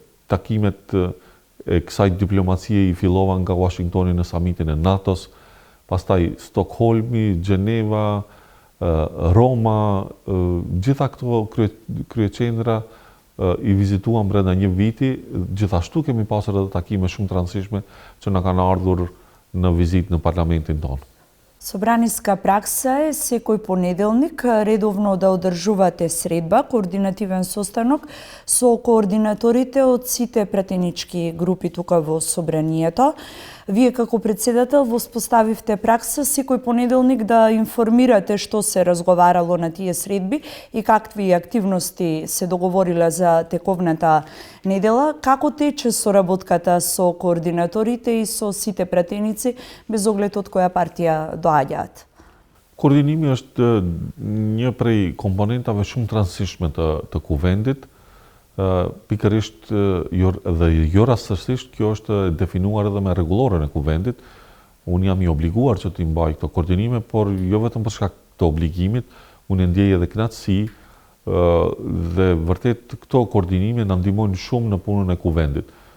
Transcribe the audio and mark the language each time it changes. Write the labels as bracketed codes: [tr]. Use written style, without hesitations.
[sq] Takimet e kësaj diplomacie i fillova nga Washingtoni në samitin e NATO-s, pastaj Stockholmi, Gjeneva, Roma, gjitha këto kryeqendra i vizituam brenda një viti. Gjithashtu kemi pasur edhe takime shumë të rëndësishme që na kanë ardhur në vizitë në parlamentin tonë. [mk] Собраниска пракса е секој понеделник редовно да одржувате средба, координативен состанок со координаторите од сите пратенички групи тука во собранието. Вие како председател воспоставивте пракса секој понеделник да информирате што се разговарало на тие средби и какви активности се договориле за тековната недела. Како тече соработката со координаторите и со сите пратеници без оглед од која партија доаѓаат? [sq] Координими është një prej komponentave shumë të rëndësishme të kuvendit. Pikërisht dhe jo rastësisht kjo është definuar edhe me rregulloren e kuvendit. Unë jam i obliguar që të mbaj këto koordinime, por jo vetëm për shkak të obligimit, unë ndjej edhe kënaqësi dhe vërtet këto koordinime na ndihmojnë shumë në punën e kuvendit.